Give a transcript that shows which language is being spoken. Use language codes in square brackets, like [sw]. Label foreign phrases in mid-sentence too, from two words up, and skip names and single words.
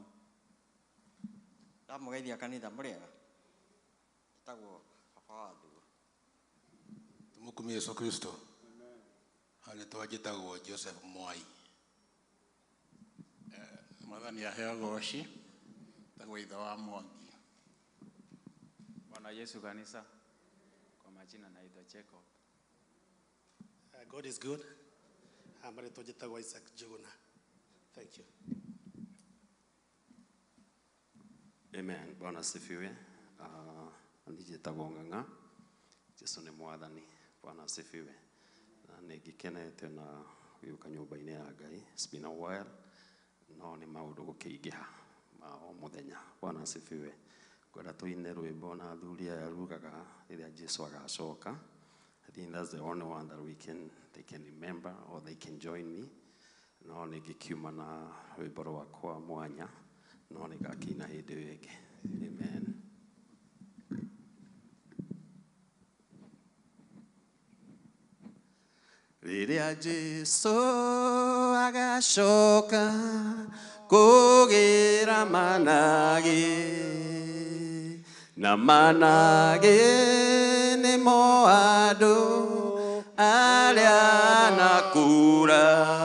[ki] Ndamũgeithia kanitha mũrĩega. Njĩtagwo Tumukumie Yesu Kristo. Marĩtwa njĩtagwo Joseph Mwai. Mwathani aheagwo goci. Tagwo ithe wa Mwangi. [sw] Bwana Yesu kanisa. Kwa majina naitwa Jacob. [en] God is good. [ki] Marĩtwa njĩtagwo Isaac Njuguna. [en] Thank you. [sw] Amen. Bwana asifiwe. [ki] Njĩtagwo Ng'ang'a. Jesu nĩ mwathani. [sw] Bwana asifiwe. [ki] Na nĩngĩkenete na gũka nyũmba-inĩ ya Ngai. [en] It's been a while. [ki] No nĩ maũndũ gũkĩingĩha ma o mũthenya. [sw] Bwana asifiwe. [ki] Ngwenda tũine rwĩmbo na athuri aya rugaga rĩrĩa Jesu agacoka. [en] I think that's the only one that they can remember or they can join me. [ki] No nĩngĩkiuma na rwĩmbo rwakwa mwanya. No nĩngakĩina hĩndĩ ĩyo ĩngĩ. Amen. Rĩrĩa Jesu agacoka kũgĩra managĩ, na managĩ nĩmo andũ arĩa nakura.